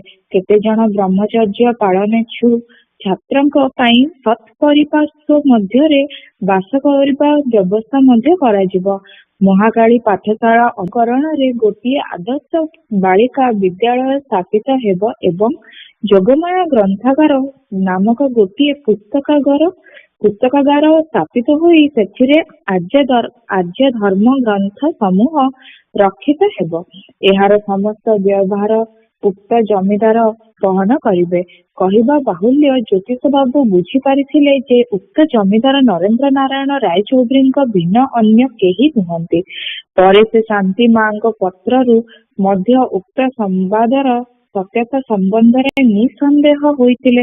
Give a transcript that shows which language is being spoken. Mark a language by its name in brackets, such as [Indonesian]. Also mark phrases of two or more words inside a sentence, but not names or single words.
[Odia] କେତେ ଜଣ ବ୍ରହ୍ମଚର୍ଯ୍ୟ ପାଳନେଚ୍ଛୁ ଛାତ୍ରଙ୍କ ପାଇଁ ସତ୍ ପରିପାର୍ଶ୍ୱ ମଧ୍ୟରେ ବାସ କରବା ବ୍ୟବସ୍ଥା ମଧ୍ୟ କରାଯିବ। ମହାକାଳୀ ପାଠଶାଳା ଅକରଣ ରେ ଗୋଟିଏ ଆଦର୍ଶ ବାଳିକା ବିଦ୍ୟାଳୟ ସ୍ଥାପିତ ହେବ ଏବଂ ଯୋଗମାୟା ଗ୍ରନ୍ଥାଗାର ନାମକ ଗୋଟିଏ ପୁସ୍ତକାଗାର ସ୍ଥାପିତ ହୋଇ ସେଥିରେ ଆର୍ଯ୍ୟ ଧର୍ମ ଗ୍ରନ୍ଥ ସମୂହ ରକ୍ଷିତ ହେବ। ଏହାର ସମସ୍ତ ବ୍ୟବହାର ଉକ୍ତ ଜମିଦାର ବହନ କରିବେ। କହିବା ବାହୁଲ୍ୟ ଜ୍ୟୋତିଷ ବାବୁ ବୁଝିପାରିଥିଲେ ଯେ ଉକ୍ତ ଜମିଦାର ନରେନ୍ଦ୍ର ନାରାୟଣ ରାୟଚୌଧୁରୀଙ୍କ ଭିନ୍ନ ଅନ୍ୟ କେହି ନୁହନ୍ତି। ପରେ ସେ ଶାନ୍ତି ମାଙ୍କ ପତ୍ରରୁ ମଧ୍ୟ ଉକ୍ତ ସମ୍ବାଦର ସତ୍ୟତା ସମ୍ବନ୍ଧରେ ନିଃସନ୍ଦେହ ହୋଇଥିଲେ।